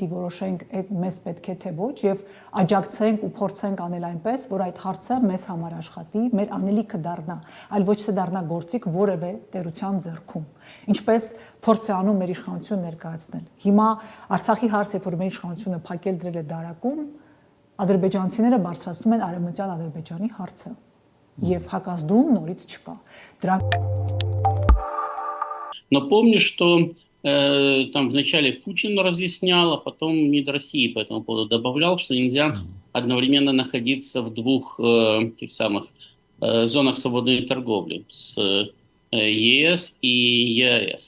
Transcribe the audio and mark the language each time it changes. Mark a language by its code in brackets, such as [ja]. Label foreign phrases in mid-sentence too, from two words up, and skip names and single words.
[hy] որոշենք այդ մեզ պետք է թե ոչ եւ աջակցենք ու փորձենք անել այնպես, որ այդ հարցը մեզ համար աշխատի, մեր անելիքը դառնա, այլ ոչ թե դառնա գործիք որևէ տերության ձեռքում։ Ինչպես փորձ է անում մեր իշխանությունը ներկայացնել։ Հիմա Արցախի հարցը, որ մեր իշխանությունը փակել դրել է դարակում, ադրբեջանցիները բարձրացնում են արևմտյան Ադրբեջանի հարցը եւ հակազդում նորից չկա։ [ru] Но помню, что там вначале Путин разъяснял, а потом МИД России по этому поводу добавлял, что нельзя одновременно находиться в двух тех самых зонах свободной торговли с ЕС и ЕАЭС.